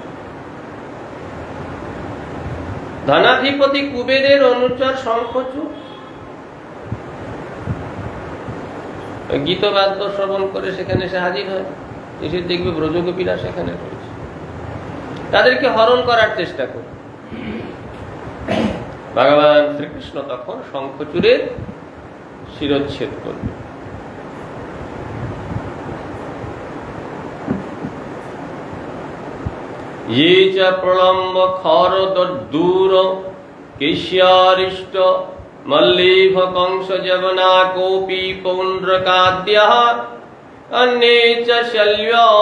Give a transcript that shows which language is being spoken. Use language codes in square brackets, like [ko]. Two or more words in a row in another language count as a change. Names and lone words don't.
[bn] ধনাধিপতি কুবেরের অনুচর শঙ্খচূড় গীতবাদ্য শ্রবণ করে সেখানে এসে হাজির হয়, এসে দেখবে ব্রজগোপীরা সেখানে রয়েছে, তাদেরকে হরণ করার চেষ্টা করে। ভগবান শ্রীকৃষ্ণ তখন শঙ্খচূড়ের শিরচ্ছেদ করবে। [sa] ये च प्रलम्ब खर दूर केश्यारिष्ट मल्लीभ कंस जवना कोपी पौंड्रकाद्यः अन्ये च शल्य